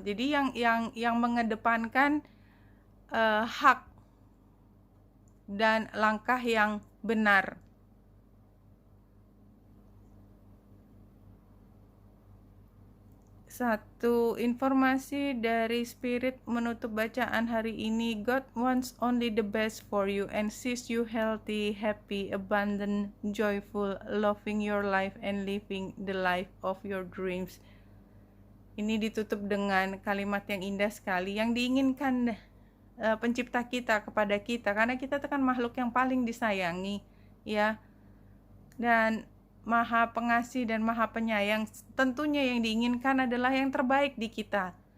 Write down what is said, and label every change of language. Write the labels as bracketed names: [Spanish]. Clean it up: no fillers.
[Indonesian] Jadi yang mengedepankan hak dan langkah yang benar. Satu informasi dari Spirit menutup bacaan hari ini. [English] God wants only the best for you and sees you healthy, happy, abundant, joyful, loving your life and living the life of your dreams. [Indonesian] Ini ditutup dengan kalimat yang indah sekali, yang diinginkan pencipta kita kepada kita, karena kita kan makhluk yang paling disayangi, ya. Dan Maha Pengasih dan Maha Penyayang, tentunya yang diinginkan adalah yang terbaik di kita.